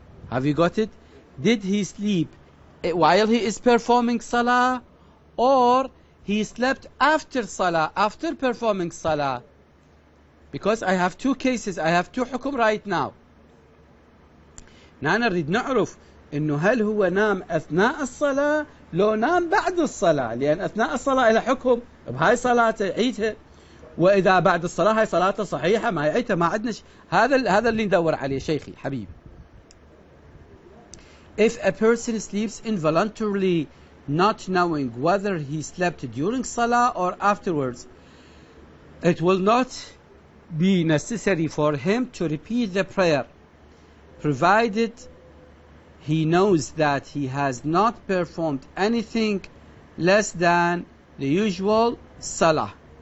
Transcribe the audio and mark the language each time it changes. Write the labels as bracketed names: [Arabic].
[English] Have you got it? Did he sleep while he is performing salah, or he slept after salah, after performing salah? Because I have two cases, I have two حكم right now. [Arabic] نريد نعرف إنه هل هو نام أثناء الصلاة لو نام بعد الصلاة، لأن أثناء الصلاة إلى حكم بهاي صلاته يعيدها، وإذا بعد الصلاة هاي صلاته صحيحة ما يعيدها، ما عندنا هذا اللي ندور عليه شيخي حبيبي. [English] If a person sleeps involuntarily, not knowing whether he slept during salah or afterwards, it will not be necessary for him to repeat the prayer, provided he knows that he has not performed anything less than the usual salah.